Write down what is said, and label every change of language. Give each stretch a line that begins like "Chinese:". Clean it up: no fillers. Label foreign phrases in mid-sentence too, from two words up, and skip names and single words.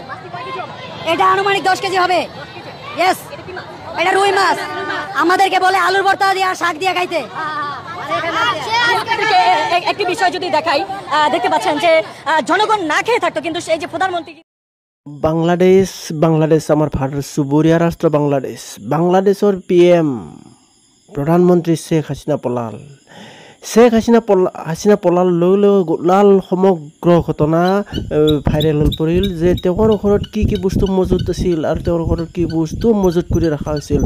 Bangla: এটা আনুমানিক 10 কেজি হবে। ইয়েস, এটা রুই মাছ। আমাদেরকে বলে আলুর ভর্তা দিয়ে আর শাক দিয়ে খাইতে। একটি বিষয় যদি দেখাই, দেখতে পাচ্ছেন যে জনগণ না খেয়ে থাকতো, কিন্তু সেই যে প্রধানমন্ত্রী
Assamese: বাংলাদেশ আমার ভারত চুবুৰীয়া ৰাষ্ট্ৰ বাংলাদেশৰ PM প্ৰধানমন্ত্ৰী শেখ হাছিনা পলাল লগে লগে গোলাল সমগ্ৰ ঘটনা ভাইৰেল হৈ পৰিল যে তেওঁৰ ঘৰত কি কি বস্তু মজুত আছিল আৰু তেওঁৰ ঘৰত কি বস্তু মজুত কৰি ৰখা হৈছিল।